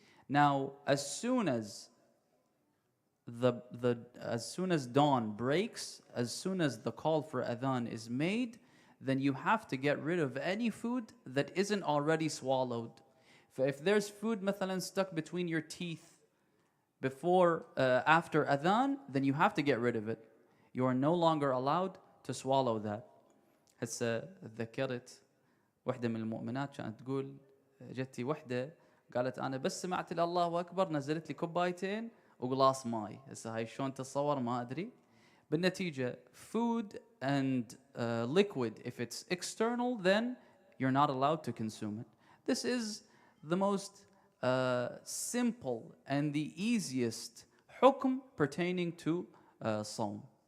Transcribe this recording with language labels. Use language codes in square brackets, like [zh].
[en] Now, as soon as dawn breaks, as soon as the call for adhan is made, then you have to get rid of any food that isn't already swallowed. If there's food مثلا stuck between your teeth after adhan, then you have to get rid of it. You are no longer allowed to swallow that. [ar] هسه ذكرت وحدة من المؤمنات كانت تقول جتي وحدة قالت أنا بس سمعت الله أكبر نزلت لي كوبايتين وقلاص ماي. هسه هاي شلون تتصور ما أدري. [en] بالنتيجة food and liquid, if it's external, then you're not allowed to consume it. This is the most simple and the easiest حكم pertaining to صوم.